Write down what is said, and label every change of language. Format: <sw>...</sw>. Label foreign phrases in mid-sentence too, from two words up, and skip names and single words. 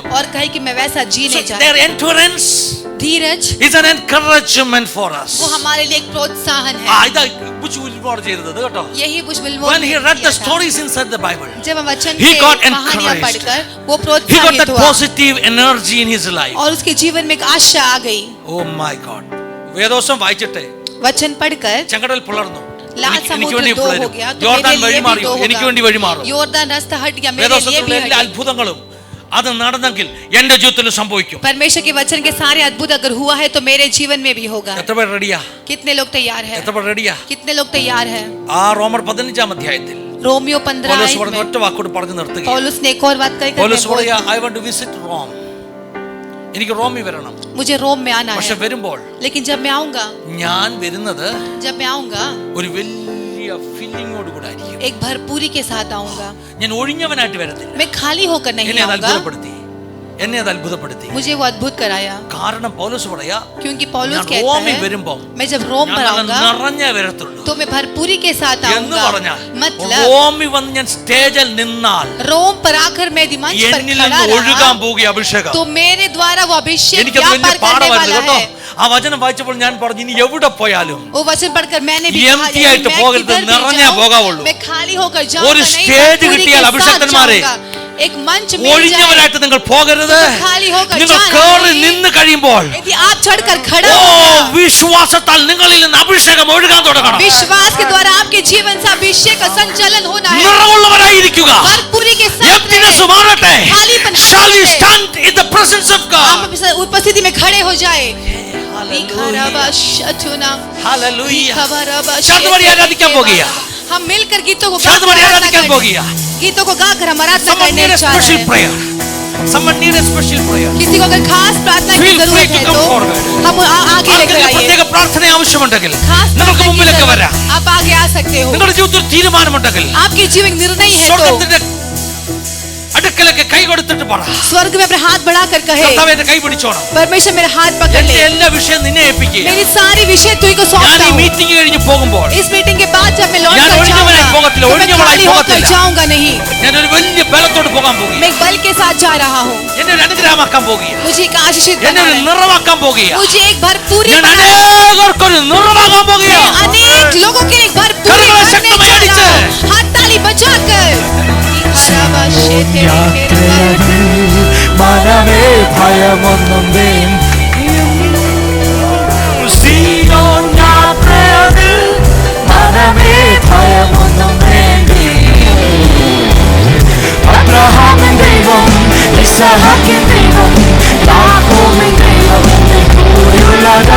<hi>और कहे कि मैं वैसा जीने So चाहता</hi> <en>their endurance</en> <hi>धीरज</hi> <en>is an encouragement for us.</en> <hi>वो हमारे लिए एक प्रोत्साहन ആ, है।</hi> <ml>ഇതാ ബുച്ച് വിൽമോർ ചെയ്തത് കേട്ടോ.</ml> <hi>यही बुश विल्मोर</hi> <en>When</en> <hi>ने</hi> <en>he read the</en> <hi>किया था।</hi> <en>stories inside the Bible,</en> <hi>जब हम वचन</hi> <en>he</en> <hi>के</hi> <en>got</en> <hi>कहानियां</hi> <en>encouraged.</en> <hi>पढ़कर वो</hi> <en>he got</en> <hi>प्रोत्साहित</hi> <en>that</en> <hi>हुआ</hi> <en>positive energy in his life.</en> <hi>और उसके जीवन में एक आशा आ गई।</hi> <en>Oh my God.</en> <ml>വേദോസം വായിച്ചിട്ട്</ml> <hi>वचन पढ़कर</hi> <ml>ചെങ്കടൽ പിളർന്നു.</ml> <hi>लाल</hi> <ml>എനിക്ക്</ml> <hi>समुद्र</hi> <ml>വേണ്ടി</ml> <hi>दो हो</hi> <ml>പിളരും.</ml> <hi>गया तो</hi> <ml>യോർദാൻ</ml> <hi>मेरे लिए</hi> <ml>വഴി</ml> <hi>भी</hi> <ml>മാറി,</ml> <hi>दो</hi> <ml>എനിക്ക്</ml> <hi>होगा.</hi> <ml>വേണ്ടി വഴി മാറും.</ml> <hi>योरदान रास्ता हट गया मेरे लिए</hi> <ml>വേദോസത്തിലെ</ml> <hi>भी</hi> <ml>എല്ലാ</ml> <hi>हट गया.</hi> <ml>അത്ഭുതങ്ങളും അത് നടന്നെങ്കിൽ എന്റെ ജീവിതത്തിൽ സംഭവിക്കും.</ml> <hi>परमेश्वर के वचन के सारे अद्भुत अगर हुआ है तो मेरे जीवन में भी होगा.</hi> <ml>എത്ര പേർ റെഡിയാ?</ml> <hi>कितने लोग तैयार हैं?</hi> <ml>എത്ര പേർ റെഡിയാ?</ml> <hi>कितने लोग तैयार हैं?</hi> <ml>ആ റോമർ 15 അധ്യായത്തിൽ</ml> <hi>रोमियो 15</hi> <ml>പൗലോസ് പറഞ്ഞ ഒറ്റ വാക്കോട് പറഞ്ഞു നിർത്തുക.</ml> <hi>पौलुस ने एक और बात कही.</hi> <ml>പൗലോസ് പറയാ,</ml> <en>I want to visit Rome.</en> <ml>എനിക്ക് റോമിൽ വരണം.</ml> <hi>मुझे रोम में आना</hi> <ml>പക്ഷെ</ml> <hi>है.</hi> <ml>വരുമ്പോൾ</ml> <hi>लेकिन जब मैं आऊंगा,</hi> <ml>ഞാൻ വരുന്നത്</ml> <hi>जब मैं आऊंगा</hi> <ml>ഒരു വലിയ ഫീലിംഗോട് കൂടെ ആയിരിക്കും.</ml> <hi>एक भरपूरी के साथ आऊंगा.</hi> <ml>ഞാൻ ഒഴിഞ്ഞവനായിട്ട് വരത്തില്ല.</ml> <hi>मैं खाली होकर नहीं</hi> <ml>എന്നെ അത്</ml> <hi>आऊंगा.</hi> <ml>അത്ഭുതപ്പെടുത്തി. എന്നെ അത് അത്ഭുതപ്പെടുത്തി.</ml> <hi>मुझे वो अद्भुत कराया.</hi> <ml>കാരണം പൗലോസ് പറയാ,</ml> <hi>क्योंकि पौलुस</hi> <ml>ഞാൻ</ml> <hi>कहता</hi> <ml>റോമിൽ</ml> <hi>है</hi> <ml>വരുമ്പോൾ</ml> <hi>मैं जब रोम पर आऊंगा</hi> <ml>നിറഞ്ഞേ വരത്തുള്ളൂ</ml> <hi>तो मैं भरपूरी के साथ</hi> <ml>എന്ന്</ml> <hi>आऊंगा.</hi> <ml>പറഞ്ഞാൽ</ml> <hi>मतलब</hi> <ml>റോമിൽ വന്ന് ഞാൻ സ്റ്റേജിൽ നിന്നാൽ</ml> <hi>रोम पर आकर मैं मंच पर</hi> <ml>എന്നിൽ</ml> <hi>खड़ा</hi> <ml>നിന്ന് ഒഴുകാൻ</ml> <hi>रहा</hi> <ml>പോകുക അഭിഷേകം.</ml> <hi>तो मेरे द्वारा वो अभिषेक</hi> <ml>എനിക്കത് വലിയ</ml> <hi>व्यापार करने</hi> <ml>പാഠമായിരുന്നു</ml> <hi>वाला</hi> <ml>കേട്ടോ.</ml> <hi>है.</hi> <ml>ആ വചനം വായിച്ചപ്പോൾ ഞാൻ പറഞ്ഞു, ഇനി എവിടെ പോയാലും</ml> <hi>वो वचन पढ़कर मैंने भी कहा,</hi> <ml>empty ആയിട്ട്</ml> <hi>मैं</hi> <ml>പോകരുത്,</ml> <hi>किधर भी</hi> <ml>നിറഞ്ഞേ</ml> <hi>जाऊं,</hi> <ml>പോകാവുള്ളൂ.</ml> <hi>मैं खाली होकर जाऊंगा</hi> <ml>ഒരു</ml> <hi>नहीं,</hi> <ml>സ്റ്റേജ്</ml> <hi>भरपूरी</hi> <ml>കിട്ടിയാൽ</ml> <hi>के साथ</hi> <ml>അഭിഷേകന്മാരെ,</ml> <hi>जाऊंगा. एक मंच मिल जाए.</hi> <ml>ഒഴിഞ്ഞവരായിട്ട് നിങ്ങൾ പോകരുത്.</ml> <hi>खाली होकर</hi> <ml>നിങ്ങൾ</ml> <hi>जाना</hi> <ml>കേറി</ml> <hi>नहीं.</hi> <ml>നിന്ന് കഴിയുമ്പോൾ</ml> <hi>यदि आप चढ़कर खड़ा ഓ होगा,</hi> <ml>വിശ്വാസത്താൽ നിങ്ങളിൽ നിന്ന് അഭിഷേകം ഒഴുകാൻ തുടങ്ങണം.</ml> <hi>विश्वास के द्वारा आपके जीवन से अभिषेक का संचालन होना है.</hi> <ml>നിറവുള്ളവരായിരിക്കുക.</ml> <hi>भरपूरी के साथ emptiness रहे.</hi> <ml>മാറട്ടെ.</ml> <hi>खालीपन</hi> <en>Shall we</en> <hi>हटे.</hi> <en>stand in the presence of God?</en> <hi>आप अपनी उपस्थिति में खड़े हो जाए.</hi> <ml>Hallelujah. ശാന്തമായി ആരാധിക്കാൻ പോകുക.</ml> <hi>हम मिलकर गीतों को</hi> <ml>ശാന്തമായി ആരാധിക്കാൻ പോകുക.</ml> <hi>गीतों को गाकर हम आराधना</hi> <en>Someone</en> <hi>करने</hi> <en>need a</en> <hi>जा रहे</hi> <en>special</en> <hi>हैं.</hi> <en>prayer. Someone need a special prayer.</en> <hi>किसी को अगर खास प्रार्थना की</hi> <en>Feel free</en> <hi>जरूरत</hi> <en>to</en> <hi>है</hi> <en>come</en> <hi>तो</hi> <en>forward.</en> <hi>हम आगे लेकर</hi> <ml>ആർക്കെങ്കിലും</ml> <hi>आइए.</hi> <ml>പ്രത്യേക പ്രാർത്ഥന ആവശ്യമുണ്ടെങ്കിൽ</ml> <hi>खास</hi> <ml>നമുക്ക്</ml> <hi>प्रार्थना की</hi> <ml>മുമ്പിലേക്ക്</ml> <hi>जरूरत,</hi> <ml>വരാം.</ml> <hi>आप आगे आ सकते हो.</hi> <ml>നിങ്ങളുടെ ജീവിതത്തിൽ തീരുമാനമുണ്ടെങ്കിൽ</ml> <hi>आपके जीवन निर्णय है तो</hi> <ml>സ്വർഗ്ഗത്തിന്റെ അടുക്കലൊക്കെ കൈ കൊടുത്തിട്ട് പറ,</ml> <hi>स्वर्ग में अपने हाथ बढ़ाकर कहे,</hi> <ml>കർത്താവേ എന്റെ കൈ പിടിച്ചോണം.</ml> <hi>परमेश्वर मेरा हाथ पकड़</hi> <ml>എന്റെ</ml> <hi>ले.</hi> <ml>എല്ലാ വിഷയം നിന്നെ ഏൽപ്പിക്കുക.</ml> <hi>मेरी सारी विषय तुझ को</hi> <ml>ഞാൻ</ml> <hi>सौंपता</hi> <ml>ഈ</ml> <hi>हूँ.</hi> <ml>മീറ്റിംഗ് കഴിഞ്ഞ് പോകുമ്പോൾ</ml> <hi>इस मीटिंग के बाद जब मैं लौट</hi> <ml>ഞാൻ</ml> <hi>कर</hi> <ml>ഒഴിഞ്ഞവനായി</ml> <hi>जाऊंगा</hi> <ml>പോകത്തില്ല,</ml> <hi>तो मैं</hi> <ml>ഒഴിഞ്ഞവളായി</ml> <hi>खाली होकर</hi> <ml>പോകത്തില്ല.</ml> <hi>जाऊंगा नहीं.</hi> <ml>ഞാൻ ഒരു വലിയ ബലത്തോട് പോകാൻ പോകുക.</ml> <hi>मैं एक बल के साथ जा रहा हूँ.</hi> <ml>എന്നെ ഒരു അനുഗ്രഹമാക്കാൻ പോകുക.</ml> <hi>मुझे एक आशीषित</hi> <ml>എന്നെ ഒരു</ml> <hi>बनाना है.</hi> <ml>നിറവാക്കാൻ പോകുക.</ml> <hi>मुझे एक भरपूरी</hi> <ml>ഞാൻ</ml> <hi>बनाना है.</hi> <ml>അനേകർക്കൊരു നിറവാകാൻ പോകുക.</ml> <hi>मैं अनेक लोगों के लिए भरपूरी करोड़ों करने शक्तिमय जा अडिच। रहा हूं. हाथ ताली बजाकर</hi> <ml>യാത്രയതിൽ മനമേ ഭയമൊന്നും വേണ്ട. സീയോൻ യാത്രയതിൽ മനമേ ഭയമൊന്നും വേണ്ടി. അബ്രഹാമിൻ ദൈവം, ഇസഹാക്കിൻ ദൈവം, യാക്കോബിൻ ദൈവം എന്റെ കൂടെയുള്ളതാ.</ml>